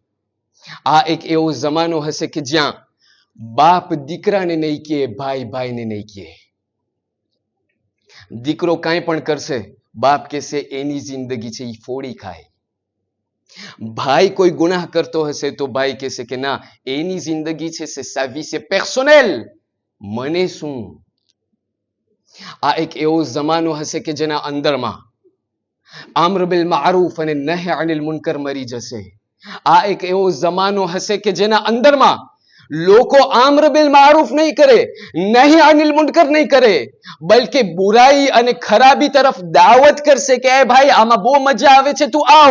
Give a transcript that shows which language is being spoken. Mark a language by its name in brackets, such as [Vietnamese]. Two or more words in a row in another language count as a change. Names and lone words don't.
[Gujarati] આ એક એવો જમાનો હશે કે જ્યાં બાપ દીકરાને નહીં કહે, ભાઈ ભાઈને નહીં કહે. દીકરો કાંઈ પણ કરશે, બાપ કહેશે એની જિંદગી છે એ ફોડી ખાય. ભાઈ કોઈ ગુનાહ કરતો હશે તો ભાઈ કહેશે કે ના, એની જિંદગી છે [French] sa vie c'est personnel, [Gujarati] મને શું. આ એક એવો જમાનો હશે કે જેના અંદરમાં [Arabic] الأمر بالمعروف [Gujarati] અને [Arabic] النهي عن المنكر [Gujarati] મરી જશે. આ એક એવો જમાનો હશે કે જેના અંદરમાં લોકો [Arabic] الأمر بالمعروف [Gujarati] નહીં કરે, નહીં [Arabic] عن المنكر [Gujarati] નહીં કરે, બલકે બુરાઈ અને ખરાબી તરફ દાવત કરશે કે એ ભાઈ આમાં બહુ મજા આવે છે, તું આવ.